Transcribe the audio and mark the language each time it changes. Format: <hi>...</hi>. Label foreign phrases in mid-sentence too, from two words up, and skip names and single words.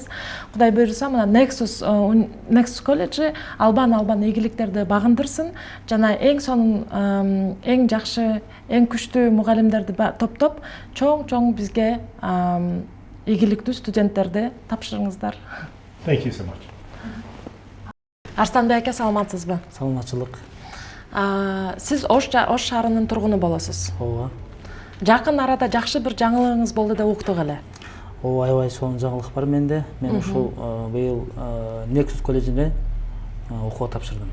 <ky>Кудай буйруса, мына Nexus колледжи албан ийгиликтерди багындырсын жана эң сонун эң жакшы, эң күчтүү мугалимдерди топтоп, чоң бизге ийгиликтүү студенттерди тапшырыңыздар.</ky> <en>Thank you so much.</en> <ky>Арстанбек аке, саламатсызбы? Саламатчылык. Сиз Ош шаарынын тургуну болосуз. Ооба. Жакын арада жакшы бир жаңылыгыңыз болду деп уктук эле. Ооба, аябай сонун жаңылык бар менде. Мен ушул быйыл Nexus колледжине окууга тапшырдым.</ky>